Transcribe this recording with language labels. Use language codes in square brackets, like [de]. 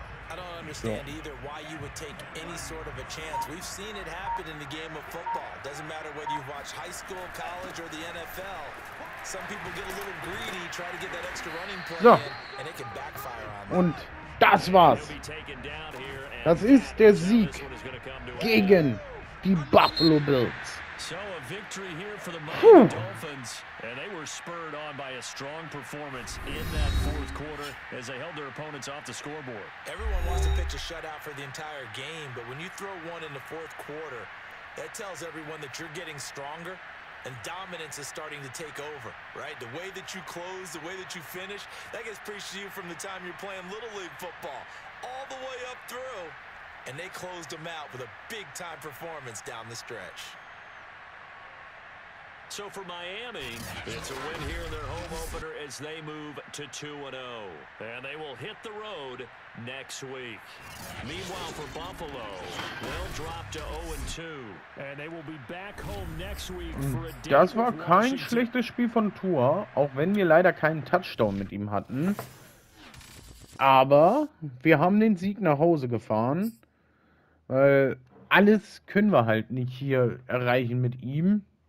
[en] I don't understand either why you would take any sort of a chance. We've seen it happen in the game of football. Doesn't matter whether you watch high school, college, or the NFL. Some people get a little greedy, try to get that extra running play in, and it can backfire on them. [de] Und das war's. Das ist der Sieg gegen die Buffalo Bills. [en] So a victory here for the Miami Dolphins, and they were spurred on by a strong performance in that fourth quarter as they held their opponents off the scoreboard. Everyone wants to pitch a shutout for the entire game, but when you throw one in the fourth quarter, that tells everyone that you're getting stronger and dominance is starting to take over, right? The way that you close, the way that you finish, that gets preached to you from the time you're playing Little League football all the way up through, and they closed them out with a big-time performance down the stretch. So for Miami, it's a win here in their home opener as they move to 2-0. And they will hit the road next week. Meanwhile for Buffalo, they'll drop to 0-2. And they will be back home next week for a day. [de] Das war kein schlechtes Spiel von Tua, auch wenn wir leider keinen Touchdown mit ihm hatten. Aber wir haben den Sieg nach Hause gefahren. Weil alles können wir halt nicht hier erreichen mit ihm.